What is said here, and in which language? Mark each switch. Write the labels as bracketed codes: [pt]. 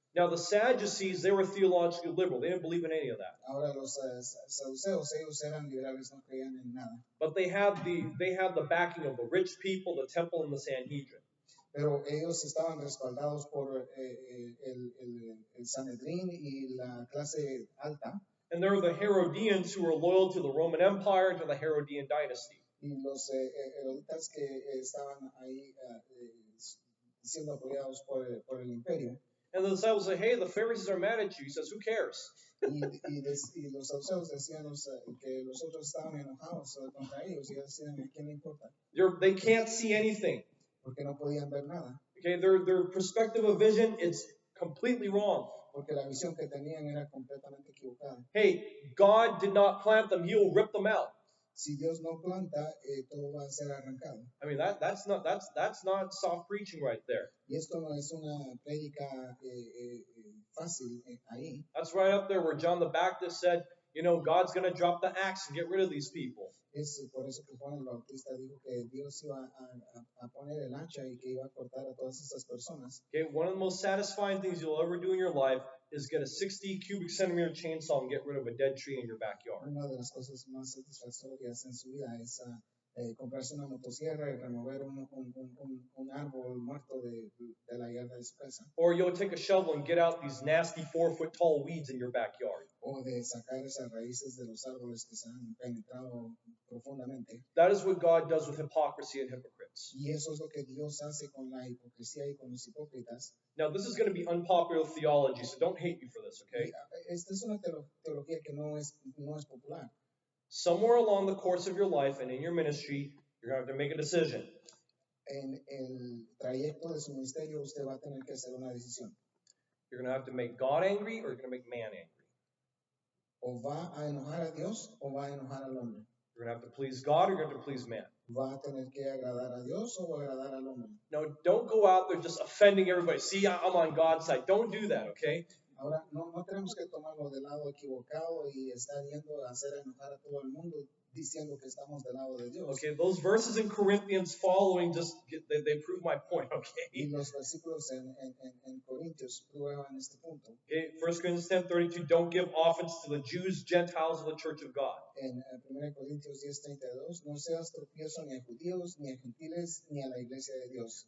[en] Now the Sadducees, they were theologically liberal. They didn't believe in any of that. [es] Ahora los saduceos, ellos eran liberales, no creían en nada. [en] But they had the backing of the rich people, the temple, and the Sanhedrin. [es] Pero ellos estaban respaldados por el Sanedrín y la clase alta. [en] And there were the Herodians who were loyal to the Roman Empire and to the Herodian dynasty. [es] Y los heroditas que estaban ahí siendo apoyados por el imperio. [en] And the disciples say, hey, the Pharisees are mad at you. He says, who cares? [es] Y los saduceos decían que los otros estaban enojados contra ellos y decían, ¿a quién le importa? [en] They can't see anything. [es] Porque no podían ver nada. [en] Okay, their perspective of vision is completely wrong. [es] Porque la visión que tenían era completamente equivocada. [en] Hey, God did not plant them. He will rip them out. [es] Si Dios no planta, todo va a ser arrancado. [en] I mean, that's not soft preaching right there. [es] Y esto no es una prédica fácil ahí. [en] That's right up there where John the Baptist said, you know, God's going to drop the axe and get rid of these people. [es] Es por eso que Juan el Bautista dijo que Dios iba a poner el hacha y que iba a cortar a todas estas personas. [en] Okay, one of the most satisfying things you'll ever do in your life is get a 60 cubic centimeter chainsaw and get rid of a dead tree in your backyard. [es] Una de las cosas más satisfactorias en su vida es comprarse una motosierra y remover un árbol muerto de la yarda de su casa. [en] Or you'll take a shovel and get out these nasty 4-foot tall weeds in your backyard. [es] O de sacar esas raíces de los árboles que se han penetrado profundamente. [en] That is what God does with hypocrisy and hypocrites. [es] Y eso es lo que Dios hace con la hipocresía y con los hipócritas. [en] Now, this is going to be unpopular theology, so don't hate me for this, okay? [es] Esta es una teología que no es popular. [en] Somewhere along the course of your life and in your ministry, you're going to have to make a decision. [es] En el trayecto de su ministerio, usted va a tener que hacer una decisión. [en] You're going to have to make God angry or you're going to make man angry. [es] O va a enojar a Dios o va a enojar al hombre. [en] You're going to have to please God or you're going to have to please man. [es] Va a tener que agradar a Dios o va a agradar al hombre. [en] No, don't go out there just offending everybody. See, I'm on God's side. Don't do that, okay? [es] Ahora, no tenemos que tomarlo del lado equivocado y estar yendo a hacer enojar a todo el mundo diciendo que estamos del lado de Dios. [en] Okay, those verses in Corinthians following they prove my point, okay? [es] Y los versículos en Corintios prueban este punto. [en] Okay, 1 Corinthians 10:32, don't give offense to the Jews, Gentiles, or the church of God. [es] En 1 Corintios 10:32, no seas tropiezo ni a judíos, ni a gentiles, ni a la iglesia de Dios.